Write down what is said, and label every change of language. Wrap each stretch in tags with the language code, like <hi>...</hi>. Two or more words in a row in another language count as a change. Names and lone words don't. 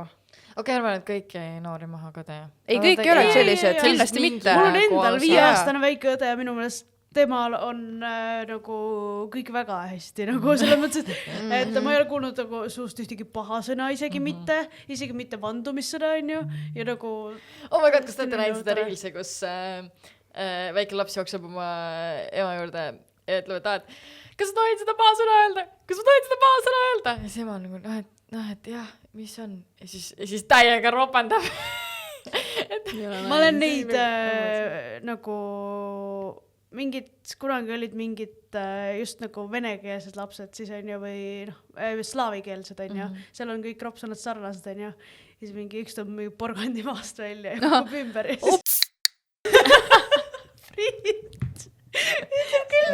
<et>Arvan, et kõik ei noori maha ka tee. Ei, kõik ei ole sellised, kindlasti mitte. Mul on endal 5-aastane väike õde ja minu meelest temal on nagu kõik väga hästi nagu selles mõttes, et ma ei ole kuulnud nagu suust ühtegi paha sõna, isegi mitte vandumissõna on ju ja nagu</et> <en>oh my god,</en> <et>kas te olete näinud seda reilsi, kus väike laps jookseb oma ema juurde ja ütleb, et kas ma tohin seda paha sõna öelda ja siis ema on nagu, et jah, mis on ja siis täiega ropendab. Ma olen neid nagu kunagi olid mingid just nagu venekeelsed lapsed siis on ju või slaavikeelsed on ju, seal on kõik ropsõnad sarnased on ju, ja siis mingi üks tõmb mingi porgandi maast välja ja kukub ümber ja Priit ütleb küll</et>